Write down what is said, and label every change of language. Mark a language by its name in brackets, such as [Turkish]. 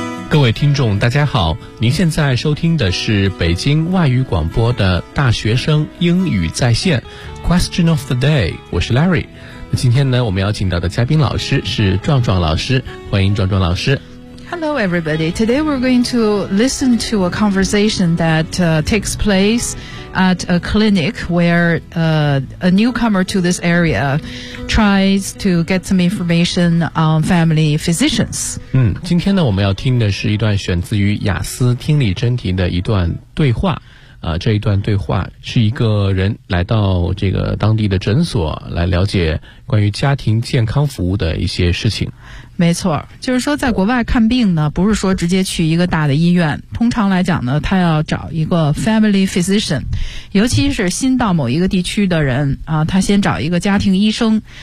[Chinese] 各位听众大家好，您现在收听的是北京外语广播的大学生英语在线 Question of the day， 我是 Larry。那今天呢，我们要请到的嘉宾老师是壮壮老师，欢迎壮壮老师。 [English] Hello everybody, today we're going to listen to a conversation that takes place at a clinic where a newcomer to this area tries to get some information on family physicians. [Chinese] 今天呢，我们要听的是一段选自于雅思听力真题的一段对话。这一段对话是一个人来到这个当地的诊所来了解关于家庭健康服务的一些事情。没错，就是说在国外看病呢，不是说直接去一个大的医院，通常来讲呢，他要找一个 family physician， 尤其是新到某一个地区的人啊，他先找一个家庭医生。